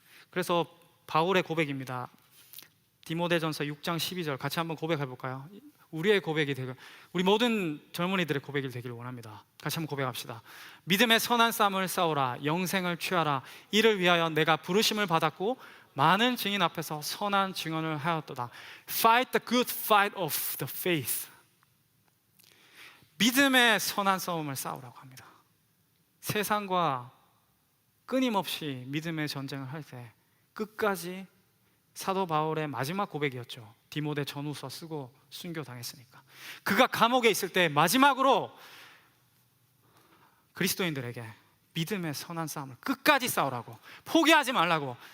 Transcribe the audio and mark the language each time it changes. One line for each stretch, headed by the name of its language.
Korean: 그래서 바울의 고백입니다. 디모데전서 6장 12절 같이 한번 고백해 볼까요? 우리의 고백이 되고 우리 모든 젊은이들의 고백이 되기를 원합니다. 같이 한번 고백합시다. 믿음의 선한 싸움을 싸우라, 영생을 취하라. 이를 위하여 내가 부르심을 받았고 많은 증인 앞에서 선한 증언을 하였도다.
English: Fight the good fight of the faith.
Korean: 믿음의 선한 싸움을 싸우라고 합니다. 세상과 끊임없이 믿음의 전쟁을 할 때 끝까지, 사도 바울의 마지막 고백이었죠. 디모데 전후서 쓰고 순교당했으니까. 그가 감옥에 있을 때 마지막으로 그리스도인들에게 믿음의 선한 싸움을 끝까지 싸우라고, 포기하지 말라고.